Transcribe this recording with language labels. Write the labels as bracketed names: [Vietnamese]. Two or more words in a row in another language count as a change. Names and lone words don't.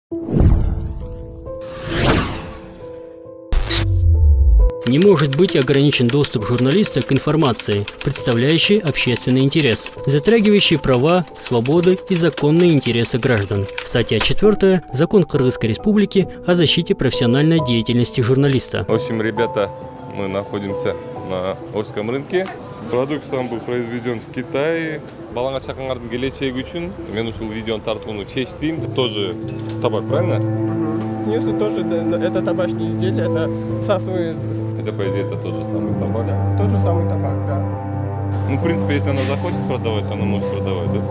[Russian] Не может быть ограничен доступ журналиста к информации, представляющей общественный интерес, затрагивающей права, свободы и законные интересы граждан. Статья 4. Закон Кыргызской Республики о защите профессиональной деятельности журналиста. В общем, ребята, мы находимся на Ошском рынке. Продукт сам был произведен в Китае. [Kyrgyz] Балаңа чакыңардын келечеги үчүн мен ушул видеону тартууну чечтим. [Russian] Тоже табак, правильно? Если тоже это табачные изделия, это сасовые. Хотя, по идее, это тот же самый табак. Да, тот же самый табак, да. Ну, в принципе, если она захочет продавать, то она может продавать, да?